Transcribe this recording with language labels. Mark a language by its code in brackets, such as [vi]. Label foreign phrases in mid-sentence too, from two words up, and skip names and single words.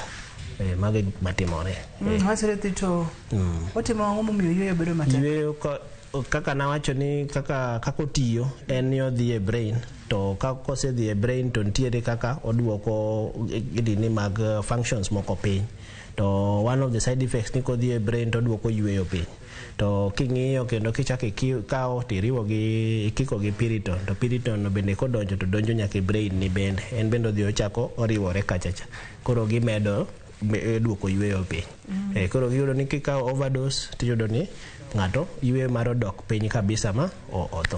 [luo] Magi matimore hasire to otimo ang'o momiyo yweyo bedo matek? Yweyo kaka nawacho ni kaka otiyo en ni odhi e brain to kako osedhi e brain to nitiere kaka oduoko gini mag functions moko piny. To [en] one of the side effects [luo] ni kodhi e brain to duoko yweyo piny. To king'iyo kendo kichake kawo tiriwo gi kiko gi Piriton to Piriton no bende kodonjo to donjo nyaka e brain ni bende en bende odhi ochako oriwore kachacha koro gimedo duoko yweyo piny. Koro giyudo ni kikawo overdose tiyudo ni ng'ato yweyo mar dok piny kabisa ma otho.